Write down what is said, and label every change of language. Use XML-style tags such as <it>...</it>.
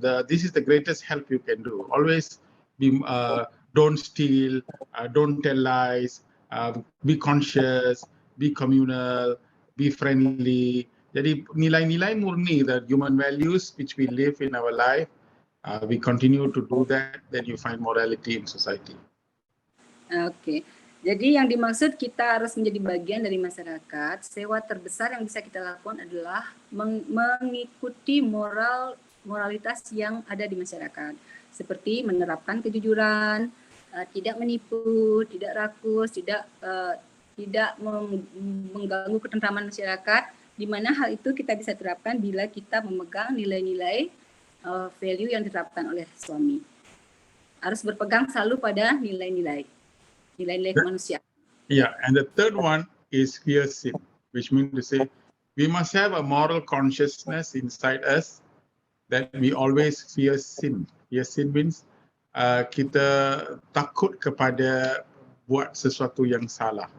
<en>This is the greatest help you can do. Always be don't steal, don't tell lies, be conscious, be communal, be friendly.</en> <id>Jadi nilai-nilai murni,</id> <en>the human values which we live in our life, we continue to do that, then you find morality in society.</en> <id>Oke. Jadi yang dimaksud kita harus menjadi bagian dari masyarakat, sewa terbesar yang bisa kita lakukan adalah mengikuti moralitas yang ada di masyarakat. Seperti menerapkan kejujuran, tidak menipu, tidak rakus, tidak mengganggu ketentraman masyarakat, di mana hal itu kita bisa terapkan bila kita memegang nilai-nilai value yang diterapkan oleh suami. Harus berpegang selalu pada nilai-nilai kemanusiaan.</id> <en>Yeah, and the third one is fear sin, which means to say we must have a moral consciousness inside us that we always fear sin. Fear sin means</en> <id>kita takut kepada buat sesuatu yang salah.</id>